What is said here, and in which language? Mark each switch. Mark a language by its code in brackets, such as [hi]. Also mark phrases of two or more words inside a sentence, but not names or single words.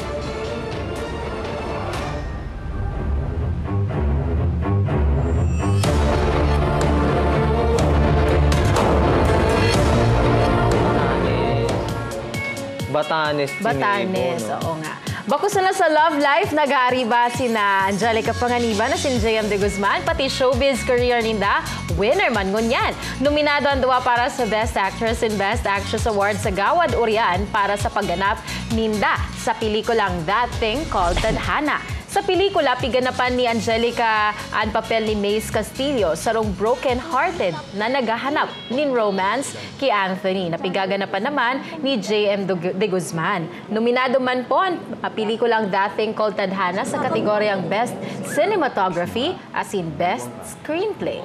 [tl] Batanes, oo nga. [bik] Bako sila sa love life, nag-aariba sina Angelica Panganiban na si JM De Guzman, pati showbiz career ninda, winner man ngunyan. Nominado ang duwa para sa Best Actress and Best Actress Award sa Gawad Urian para sa pagganap ninda sa pelikulang That Thing Called Tadhana. Sa pelikula, piganapan ni Angelica ang papel ni Mace Castillo sarong broken-hearted na naghahanap nin romance kay Anthony. Napigaganapan naman ni JM De Guzman. Nominado man po ang pelikulang That Thing Called Tadhana sa kategoryang Best Cinematography as in Best Screenplay.